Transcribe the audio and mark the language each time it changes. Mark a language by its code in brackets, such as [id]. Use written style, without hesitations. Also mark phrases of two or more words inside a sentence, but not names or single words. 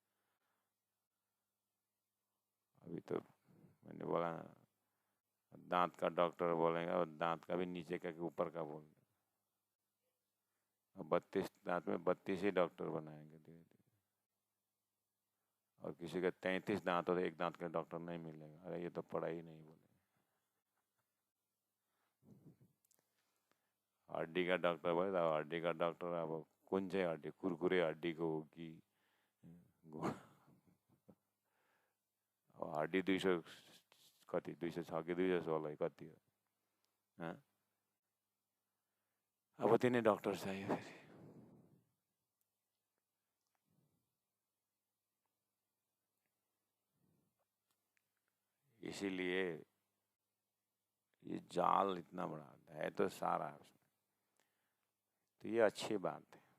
[hi] अभी तो मैंने बोला दांत का डॉक्टर बोलेगा और दांत का भी नीचे का ऊपर का बोल, 32 दांत में 32 ही डॉक्टर बनाएंगे धीरे धीरे। और किसी के 33 दांत हो तो एक दांत का डॉक्टर नहीं मिलेगा, अरे ये तो पढ़ाई नहीं बोले। हड्डी का डॉक्टर बोले तो हड्डी का डॉक्टर [ne] अब कुन चाहिँ हड्डी, कुरकुरे हड्डीको हो कि हड्डी 200 कति 206 कि 216 कति हो, अब तिनै डॉक्टर चाहिए फेरि। [hi] इसीलिए ये जाल इतना बड़ा है तो सारा है उसमें, तो ये अच्छी बात है।